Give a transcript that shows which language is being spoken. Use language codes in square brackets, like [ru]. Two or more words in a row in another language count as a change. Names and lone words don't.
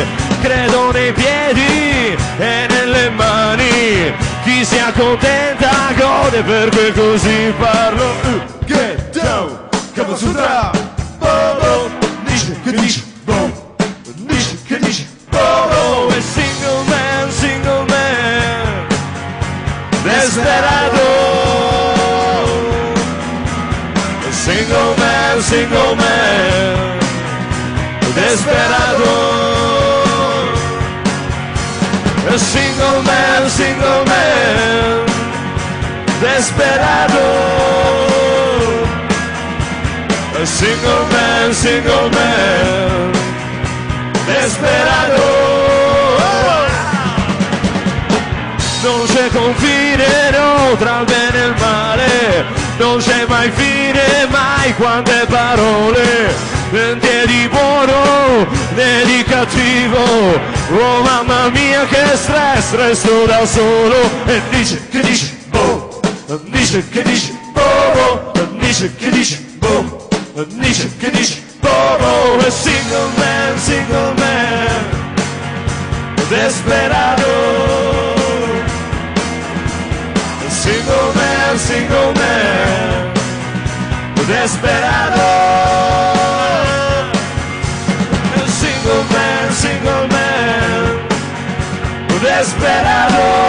[it] Credo nei piedi e nelle mani. Chi si accontenta gode, perché così parlo. [en] Get down, Kama Sutra. [it] Boh. Dice che dice, boh. Dice che dice, boh. [en] E single man, desperado. Single man, desperado. Single man, desperado. Single man, desperado. [it] Non c'è confine, no, tra il bene e il male. Non c'è mai fine, mai quante parole. Niente di buono né di cattivo. Oh mamma mia che stress, resto da solo. E dice che dice, boh. Dice che dice, boh. Dice che dice, boh. Dice che dice, boh. [en] E single man, desperado. Single man, desperado. Single man, desperado.